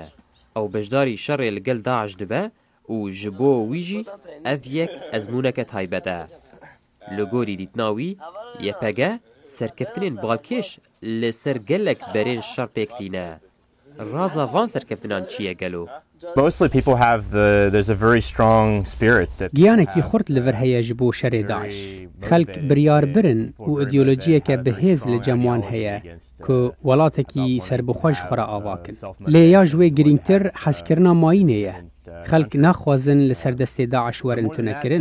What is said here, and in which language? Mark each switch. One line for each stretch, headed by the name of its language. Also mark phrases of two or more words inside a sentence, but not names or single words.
Kurdish: Ew beşdarî şerê li gel Daeş dibe û ji bo wî jî ev yek ezmûneke taybet e. Li gorî dîtina wî, YPG serkeftinên balkêş li ser gelek berên şer pêk tîne. Raza van serkeftinan çi ye gelo?
English: Mostly people have there's a very strong spirit that
Kurdish: Giyanekî xurt li vir heye ji bo şerê Daeş. Xelk biryar birin û îdeolojiyeke bihêz li cem wan heye ku welatekî serbixwe ji xwe re avakin. Lê ya ji wê girîngtir hezkirina mayînê ye. Xelk naxwazin li ser destê Daeş werin tunekirin.